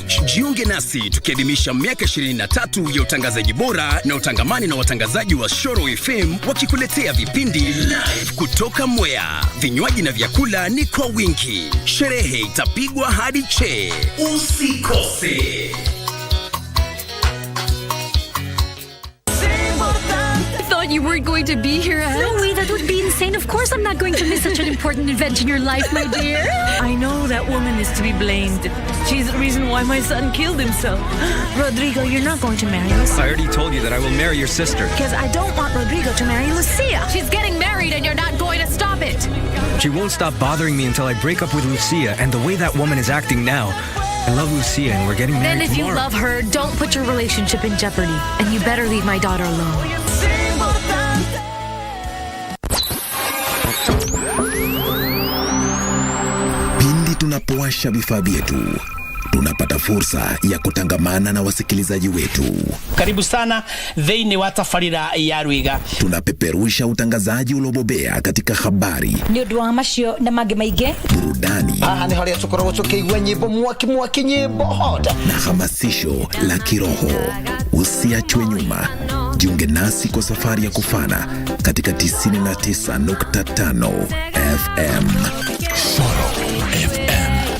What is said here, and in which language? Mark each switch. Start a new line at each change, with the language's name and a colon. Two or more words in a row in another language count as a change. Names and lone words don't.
Swahili: Jiunge nasi tukiadhimisha miaka 23 ya utangazaji bora na utangamani na watangazaji wa Shoro FM wakikuletea vipindi live kutoka Mwea. Vinywaji na vyakula ni kwa wingi. Sherehe itapigwa hadi che. Usikose.
English: You weren't going to be here, Ed? No way, that would be insane. Of course I'm not going to miss such an important event in your life, my dear. I know that woman is to be blamed. She's the reason why my son killed himself. Rodrigo, you're not going to marry Lucia. I already told you that I will marry your sister. Because I don't want Rodrigo to marry Lucia. She's getting married and you're not going to stop it. She won't stop bothering me until I break up with Lucia, and the way that woman is acting now, I love Lucia and we're getting married Then if tomorrow. you love her, don't put your relationship in jeopardy. And you better leave my daughter alone.
Swahili: Pindi tunapowasha vifaa vyetu, tunapata fursa ya kutangamana na wasikilizaji wetu. Karibu sana
Kikuyu: thĩinĩ wa tabarĩra ya Ruiga.
Swahili: Tunapeperusha utangazaji uliobobea katika habari,
Kikuyu: Nĩ ũndũ wa macio na mangĩ maingĩ,
Swahili: burudani,
Kikuyu: Aha nĩ harĩa tũkoragwo tũkĩigua nyĩmbo mwaki nyĩmbo hot
Swahili: na hamasisho la kiroho. Usiachwe nyuma. Jiunge nasi kwa safari ya kufana katika 99.5 FM. Shoro FM.